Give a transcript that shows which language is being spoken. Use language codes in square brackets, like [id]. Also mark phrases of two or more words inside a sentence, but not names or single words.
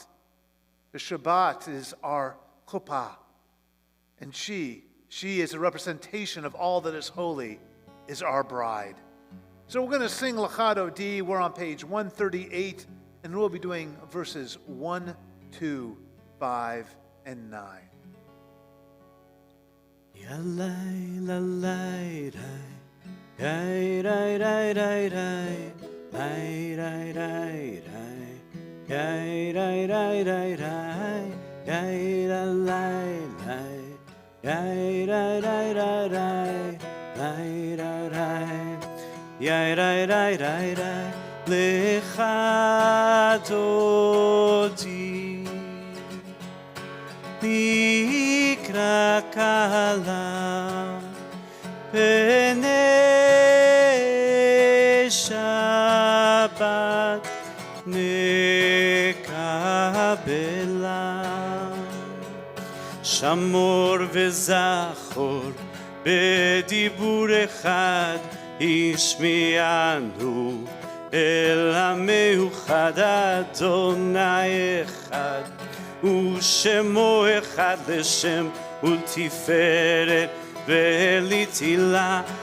[en] The Shabbat is our chuppah. And she is a representation of all that is holy, is our bride. So we're going to sing Lachado D. We're on page 138, and we'll be doing verses 1, 2, 5, and 9. Yalai lalai rai, yai rai rai rai rai, rai rai rai rai, yai rai rai rai rai, yai lalai rai, yai rai rai rai rai, rai rai rai, yai rai rai rai rai, lechadoti. [he] לקראת כלה פני שבת נקבלה שמור וזכור בדבור אחד השמיענו אל המיוחד יי אחד ושמו אחד לשם ולתפארת ולתהילה